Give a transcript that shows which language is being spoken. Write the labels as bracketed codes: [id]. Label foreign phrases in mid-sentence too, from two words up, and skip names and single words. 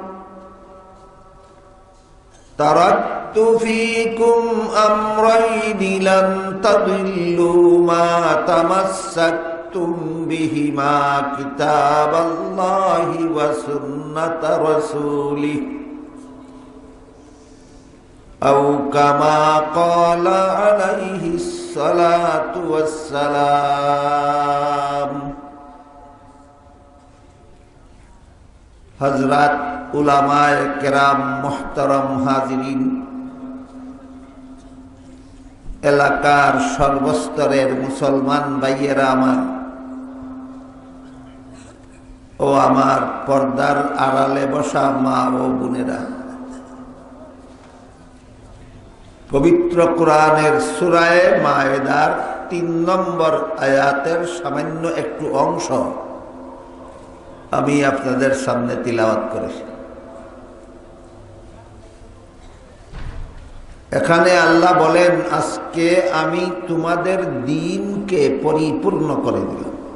[ar] تركت فيكم أمرين لن تضلوا ما تمسكتم بهما كتاب الله وسنة رسوله أو كما قال عليه الصلاة والسلام [ur] حضرت علمائے کرام محترم حاضرین [bn] এলাকার সর্বস্তরের মুসলমান ভাইয়েরা আমার ও আমার পর্দার আড়ালে বসা মা ও বোনেরা পবিত্র কুরানের সূরায়ে মায়েদার 3 নম্বর আয়াতের সামান্য একটু অংশ আমি আপনাদের সামনে তিলাওয়াত করেছি। এখানে আল্লাহ বলেন, আজকে আমি তোমাদের দ্বীনকে পরিপূর্ণ করে দিলাম।